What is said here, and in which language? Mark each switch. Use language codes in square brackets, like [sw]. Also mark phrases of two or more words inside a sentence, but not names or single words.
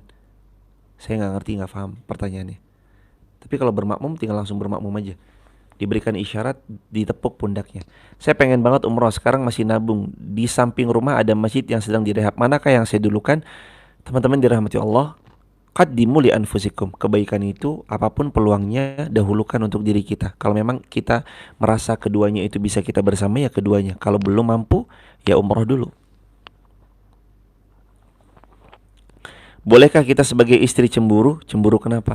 [id] Saya gak ngerti, gak paham pertanyaannya. Tapi kalau bermakmum tinggal langsung bermakmum aja. Diberikan isyarat, ditepuk pundaknya. Saya pengen banget umroh, sekarang masih nabung. Di samping rumah ada masjid yang sedang direhab. Manakah yang saya dulukan? Teman-teman dirahmati Allah, [ar] قدموا لأنفسكم. [id] Kebaikan itu apapun peluangnya dahulukan untuk diri kita. Kalau memang kita merasa keduanya itu bisa kita bersama, ya keduanya. Kalau belum mampu, ya umroh dulu. Bolehkah kita sebagai istri cemburu? Cemburu kenapa?